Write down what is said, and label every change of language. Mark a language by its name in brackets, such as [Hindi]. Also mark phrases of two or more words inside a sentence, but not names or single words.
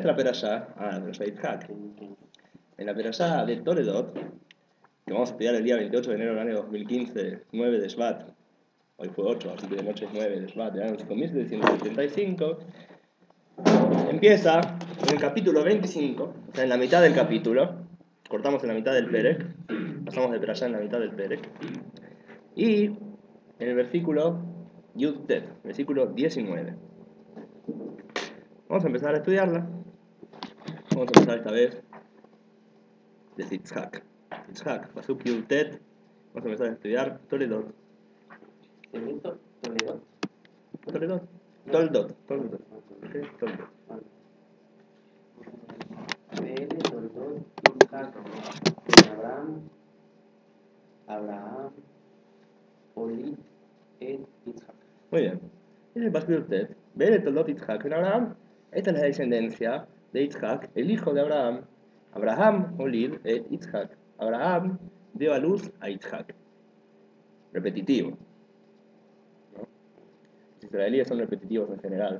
[Spanish] nuestra perashá, la perashá de Yitzhak, en la perashá de Toledot, que vamos a estudiar el día 28 de enero del año 2015, 9 de Shvat, hoy fue 8, así que de noche es 9 de Shvat, del año 5775, empieza en el capítulo 25, o sea, en la mitad del capítulo, cortamos en la mitad del Perek, pasamos de perashá en la mitad del Perek, y en el versículo Yud-Tet, versículo 19. Vamos a empezar a estudiarla. Vamos a empezar esta vez de Yitzhak. [Hebrew] Yitzhak, פסוק י״ט. [Spanish] Vamos a empezar a estudiar Toledot. ¿Toledot? ¿Toledot? Toledot. Toldot. Toldot. ¿Sí? Toldot. [Hebrew] תולדות, יצחק, אברהם, הוליד, יצחק. [Spanish] Muy bien. En el [Hebrew] פסוק י״ט, ואלה תולדות יצחק בן אברהם. [Spanish] Esta es la descendencia de Yitzhak, el hijo de Abraham. [Hebrew] אברהם, הוליד, יצחק. [Spanish] Abraham dio a luz a Yitzhak. Repetitivo. Los israelíes son repetitivos en general.